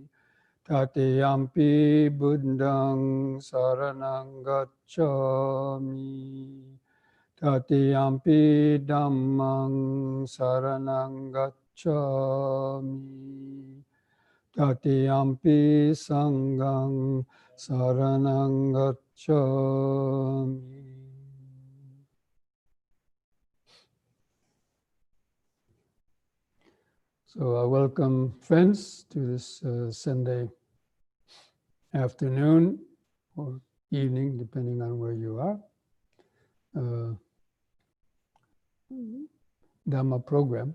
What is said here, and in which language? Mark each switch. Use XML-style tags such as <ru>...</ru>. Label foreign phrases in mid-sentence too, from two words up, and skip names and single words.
<pi>Tatiyampi Buddhang Saranang Gacchami. Tatiyampi Dhammang Saranang Gacchami. Tatiyampi Sanghang Saranang Gacchami.</pi> <en>So I welcome friends to this Sunday afternoon or evening, depending on where you are, Dhamma program.</en>